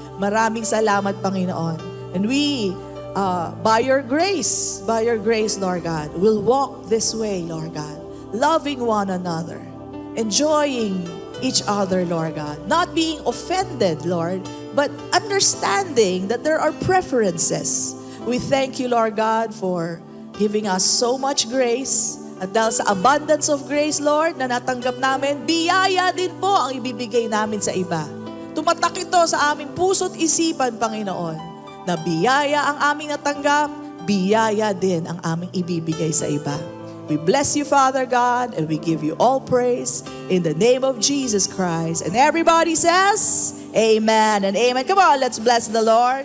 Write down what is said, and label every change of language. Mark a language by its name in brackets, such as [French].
[Filipino] Maraming salamat, Panginoon. [English] And we, by your grace, Lord God, will walk this way, Lord God, loving one another, enjoying each other, Lord God, not being offended, Lord, but understanding that there are preferences. We thank you, Lord God, for giving us so much grace. [Filipino] At dahil sa [English] abundance of grace, [Filipino] Lord, na natanggap namin, biyaya din po ang ibibigay namin sa iba. Tumatak ito sa aming puso't isipan, Panginoon, na biyaya ang aming natanggap, biyaya din ang aming ibibigay sa iba. [English] We bless you, Father God, and we give you all praise in the name of Jesus Christ. And everybody says, Amen and amen. Come on, let's bless the Lord.